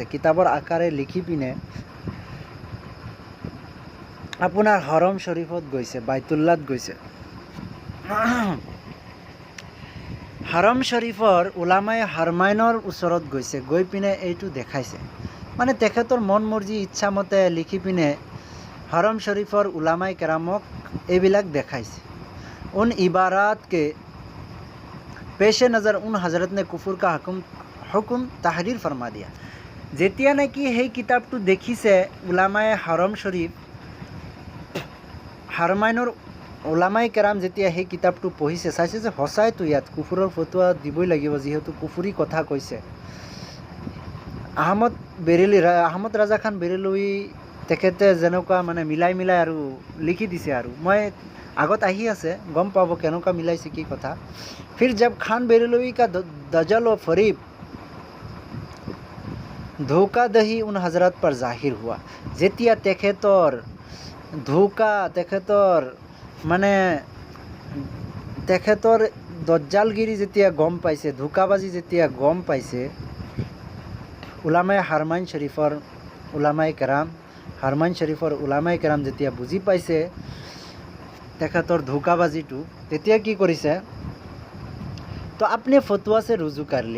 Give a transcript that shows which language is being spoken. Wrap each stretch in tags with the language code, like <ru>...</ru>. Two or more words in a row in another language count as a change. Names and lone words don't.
<as>কিতাপৰ আকাৰে লিখি পিনে আপোনাৰ হৰম শৰীফত গৈছে, বাইতুল্লাত গৈছে। হৰম শৰীফৰ উলামায়ে হাৰমাইনৰ ওচৰত গৈছে, গৈ পিনে এইটো দেখাইছে। মানে তেখেতৰ মন মৰ্জি ইচ্ছামতে লিখি পিনে হৰম শৰীফৰ উলামায়ে কেৰামক এইবিলাক দেখাইছে।</as> <ur>ان عبارات کے پیش نظر ان حضرت نے کفر کا حکم تحریر فرما دیا.</ur> <as>যেতিয়া নেকি সেই কিতাপটো দেখিছে উলামায়ে হৰম শৰীফ, হাৰমাইনৰ উলামায়ে কেৰাম যেতিয়া সেই কিতাপটো পঢ়িছে, চাইছে যে সঁচাইতো ইয়াত কুফুৰৰ ফটোৱা দিবই লাগিব, যিহেতু কুফুৰী কথা কৈছে। আহমদ ৰাজা খান বেৰেলৱী তেখেতে যেনেকুৱা মানে মিলাই মিলাই আৰু লিখি দিছে, আৰু মই আগত আহি আছে গম পাব কেনেকুৱা মিলাইছে কি কথা।</as> <ur>پھر جب خان بریلوی کا دجل و فریب ধোকাদহি ان حضرت پر ظاہر ہوا,</ur> <as>যেতিয়া তেখেতৰ ধোকা, তেখেতৰ মানে তেখেতৰ দজ্জালগিৰি যেতিয়া গম পাইছে, ধোকাবাজি যেতিয়া গম পাইছে, উলামায়ে হাৰমাইন শৰীফৰ উলামায়ে কেৰাম, হাৰমাইন শৰীফৰ উলামায়ে কেৰাম যেতিয়া বুজি পাইছে তেখেতৰ ধোকাবাজিটো, তেতিয়া কি কৰিছে, তো আপুনি</as> <ur>فتوے سے رجوع کر لیا.</ur>